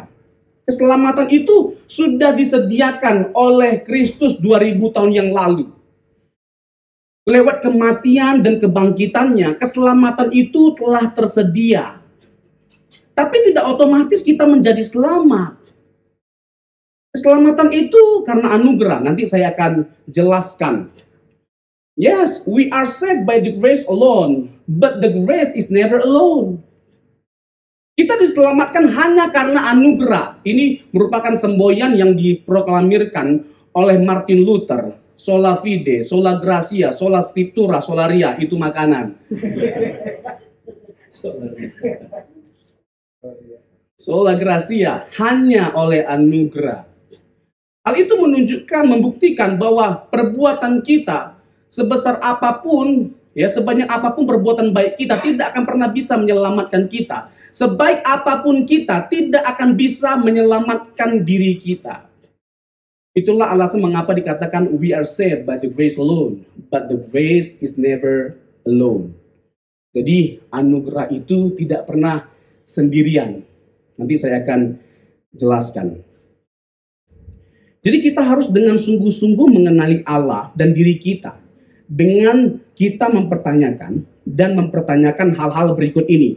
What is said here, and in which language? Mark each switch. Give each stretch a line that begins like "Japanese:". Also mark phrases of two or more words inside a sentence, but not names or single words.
Indonesian: Keselamatan itu sudah disediakan oleh Kristus 2000 tahun yang lalu. lewat kematian dan kebangkitannya, keselamatan itu telah tersedia. Tapi tidak otomatis kita menjadi selamat. Keselamatan itu karena anugerah. Nanti saya akan jelaskan.
English: Yes, we are saved by the grace alone, but the grace is never alone.
Indonesian: Kita diselamatkan hanya karena anugerah. Ini merupakan semboyan yang diproklamirkan oleh Martin Luther.
Latin: Sola fide, sola gratia, sola scriptura, solaria,
Indonesian: itu makanan.
Latin: Sola gratia,
Indonesian: hanya oleh anugerah. Hal itu menunjukkan, membuktikan bahwa perbuatan kita sebesar apapun, ya sebanyak apapun perbuatan baik kita tidak akan pernah bisa menyelamatkan kita. Sebaik apapun kita tidak akan bisa menyelamatkan diri kita. Itulah alasan mengapa dikatakan
English: we are saved by the grace alone, but the grace is never alone.
Indonesian: Jadi anugerah itu tidak pernah sendirian. Nanti saya akan jelaskan. Jadi kita harus dengan sungguh-sungguh mengenali Allah dan diri kita. Dengan kita mempertanyakan hal-hal berikut ini.